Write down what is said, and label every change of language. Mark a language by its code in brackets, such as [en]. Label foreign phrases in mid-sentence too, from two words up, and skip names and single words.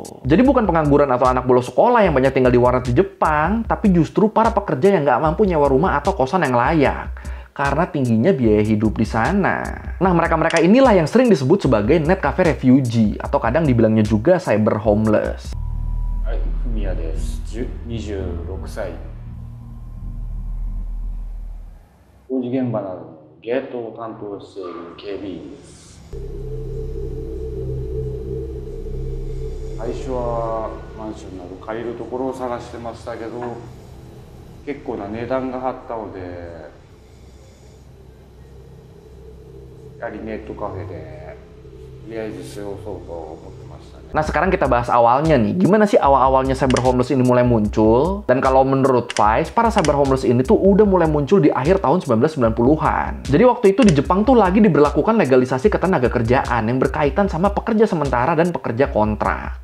[id] Jadi bukan pengangguran atau anak bolos sekolah yang banyak tinggal di warnet di Jepang, tapi justru para pekerja yang nggak mampu nyewa rumah atau kosan yang layak. Karena tingginya biaya hidup di sana. Nah, mereka-mereka inilah yang sering disebut sebagai [en] net cafe refugee, [id] atau kadang dibilangnya juga [en] cyber homeless. [ja] Hai, Fumiya desu. 26 歳。工事現場などのゲートを担当している警備員です。最初はマンションなど借りるところを探してましたけど、結構な値段が張ったので、やはりネットカフェでとりあえず過ごそうと思ってましたね。 [id] Nah, sekarang kita bahas awalnya nih. Gimana sih awal-awalnya [en] cyber homeless [id] ini mulai muncul? Dan kalau menurut Vice, para [en] cyber homeless [id] ini tuh udah mulai muncul di akhir tahun 1990-an. Jadi waktu itu di Jepang tuh lagi diberlakukan legalisasi ketenaga kerjaan yang berkaitan sama pekerja sementara dan pekerja kontrak.